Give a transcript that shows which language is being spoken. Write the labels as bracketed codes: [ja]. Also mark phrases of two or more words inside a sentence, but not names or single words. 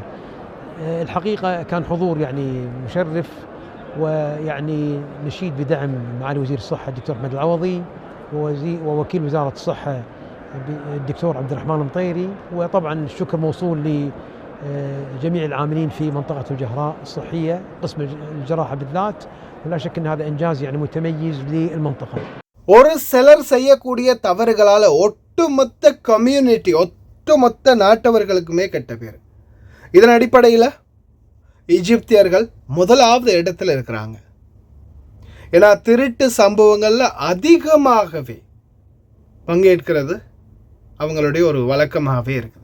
[ar] الحقيقة كان حضور يعني مشرف، ويعني نشيد بدعم معالي وزير الصحة الدكتور أحمد العوضي ووكيل وزارة الصحة الدكتور عبد الرحمن المطيري، وطبعا الشكر موصول لجميع العاملين في منطقة الجهراء الصحية قسم الجراحة بالذات. ولا شك أن هذا إنجاز يعني متميز للمنطقة. [ta] ஒரு சிலர் செய்யக்கூடிய தவறுகளால் ஒட்டுமொத்த கம்யூனிட்டி, ஒட்டுமொத்த நாட்டவர்களுக்குமே கெட்ட பேர். இதன் அடிப்படையில் எகிப்தியர்கள் முதலாவது இடத்துல இருக்கிறாங்க. ஏன்னா திருட்டு சம்பவங்களில் அதிகமாகவே பங்கேற்கிறது அவங்களுடைய ஒரு வழக்கமாகவே இருக்குது.